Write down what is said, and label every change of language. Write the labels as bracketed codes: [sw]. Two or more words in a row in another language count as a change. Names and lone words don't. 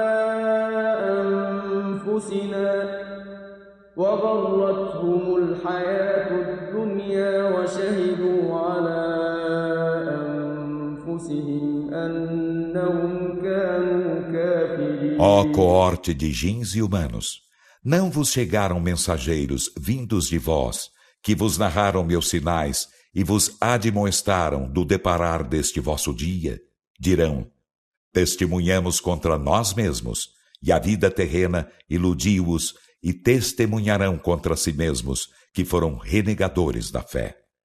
[ar] أنفسنا وغرتهم الحياة الدنيا وشهدوا على أنفسهم أنهم كانوا كافرين. [pt] Ó coorte de jins e humanos, não vos chegaram mensageiros vindos de vós, que vos narraram meus sinais e vos admoestaram do deparar deste vosso dia? Dirão: testemunhamos contra nós mesmos, e a vida terrena iludiu-os, e testemunharão contra si mesmos, que foram renegadores da fé.